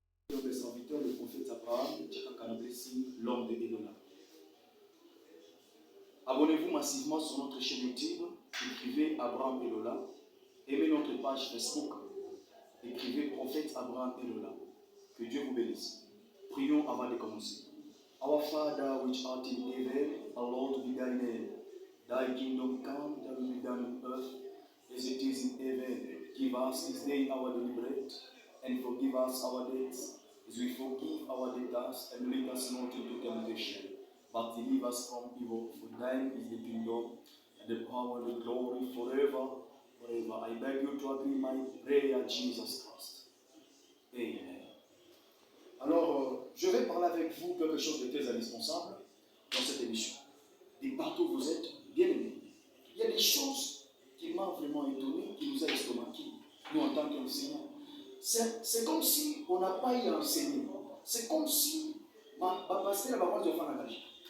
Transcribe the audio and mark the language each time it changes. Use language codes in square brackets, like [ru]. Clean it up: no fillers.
[fr] des serviteurs, le prophète Abraham, l'homme de Elola. Abonnez-vous massivement sur notre chaîne YouTube, écrivez Abraham Elola. Aimez notre page Facebook, écrivez prophète Abraham Elola. Que Dieu vous bénisse. Prions avant de commencer. [en] Our Father which art in heaven, hallowed be thy name. Thy kingdom come, thy will be done on earth as it is in heaven. Give us this day our daily bread, and forgive us our debts, as we forgive our debtors, and lead us not into temptation, but deliver us from evil. For thine is the kingdom, and the power, and the glory, forever, forever. I beg you to agree my prayer, Jesus Christ. Amen. [fr] Alors, je vais parler avec vous quelque chose de très indispensable dans cette émission. Et partout où vous êtes, bien aimés, il y a des choses qui m'ont vraiment étonné, qui nous a estomaqué, nous en tant qu'enseignants. C'est comme si on n'a pas eu à enseigner. C'est comme si ma pasteur va voir de faire la vie.